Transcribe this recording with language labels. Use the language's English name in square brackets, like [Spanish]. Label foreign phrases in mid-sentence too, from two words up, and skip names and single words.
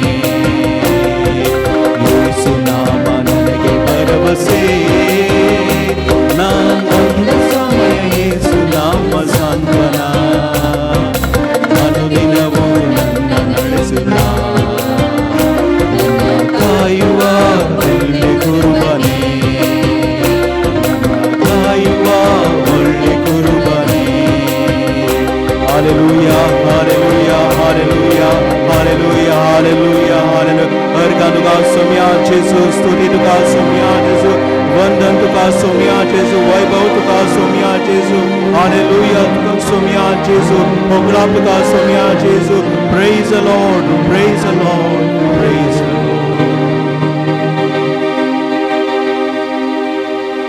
[Kannada] ಯೇಸು ನಾಮ ನನಗೆ ಭರವಸೆ, ನಾನೊಂದು ಸಮಯ ಯೇಸು ನಾಮ ಸಾಂತ್ವನ, ಅನುದಿನವೂ ನನ್ನ ನಡೆಸುತ್ತಾ ಕಾಯುವ ಒಳ್ಳೆ ಕುರುಬನೇ, ಕಾಯುವ ಒಳ್ಳೆ ಕುರುಬನೇ. [Konkani] हालेलुया हालेलुया हालेलुया हालेलुया हालेलुया हालेलुया. अर्घा तुका सोम्या जेजू, स्तुती तुका सोम्या जेजू, वंदन तुका सोम्या जेजू, वैभव तुका सोम्या जेजू. हालेलुया तुका सोम्या जेजू, होकळा तुका सोम्या जेजू. [English] Praise the Lord, Praise the Lord, Praise the Lord.